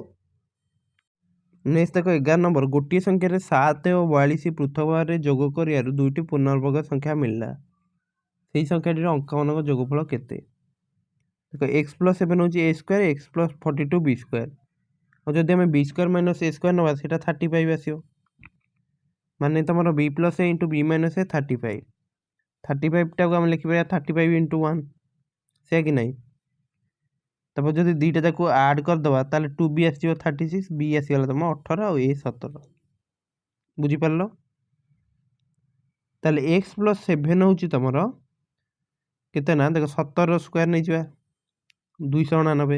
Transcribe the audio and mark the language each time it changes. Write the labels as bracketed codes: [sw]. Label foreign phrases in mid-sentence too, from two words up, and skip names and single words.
[or] ନେକ୍ସଟ ଦେଖ 11 ନମ୍ବର ଗୋଟିଏ ସଂଖ୍ୟାରେ 7 ଓ 42 ପୃଥକ ଭାବରେ ଯୋଗ କରିବାରୁ ଦୁଇଟି ପୂର୍ଣ୍ଣବର୍ଗ ସଂଖ୍ୟା ମିଳିଲା। ସେହି ସଂଖ୍ୟାଟିର ଅଙ୍କମାନଙ୍କ ଯୋଗଫଳ କେତେ। ଦେଖ x+7 ହେଉଛି a² x+42 b²। ଆଉ ଯଦି ଆମେ b² - a² ନେବା ସେଇଟା 35 ଆସିବ। ମାନେ ତୁମର b + a × b - a 35। 35ଟାକୁ ଆମେ ଲେଖିପାରିବା 35 × 1 ସେ କି ନାହିଁ। ତାପରେ ଯଦି ଦୁଇଟା ଯାକୁ ଆଡ଼୍ କରିଦେବା ତାହେଲେ 2b ଆସିଯିବ 36, b ଆସିଗଲା ତୁମ 18 ଆଉ a 17। ବୁଝିପାରିଲ। ତାହେଲେ x+7 ହେଉଛି ତୁମର କେତେ ନା ଦେଖ 17ର ସ୍କୋୟାର ନେଇଯିବା 299।